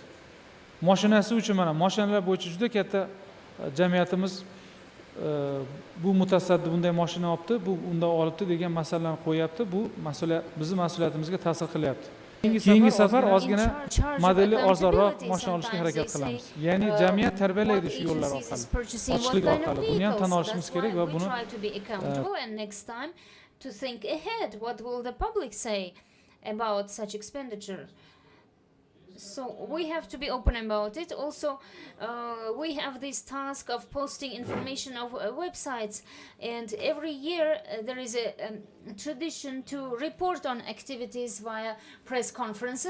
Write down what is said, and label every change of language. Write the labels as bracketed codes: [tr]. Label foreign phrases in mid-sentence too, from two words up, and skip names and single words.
[uz] Mashinasi uchun mana mashinalar bo'yicha juda katta jamiyatimiz bu mutasaddi bunday mashina olibdi, bu undan olibdi degan masalalarni qo'yapti. Bu mas'uliyat bizning mas'uliyatimizga ta'sir qilyapti. Keyingi safar ozgina modeli arzonroq mashina olishga harakat qilamiz. Ya'ni jamiyat tarbiyalaydi shu yo'llar orqali, ochiqlik orqali. Buni ham tan olishimiz kerak va buni [en] to think ahead, what will the public say about such expenditure? So we have to be open about it. Also, we have this task of posting information of websites, and every year there is a tradition to report on activities via press conferences.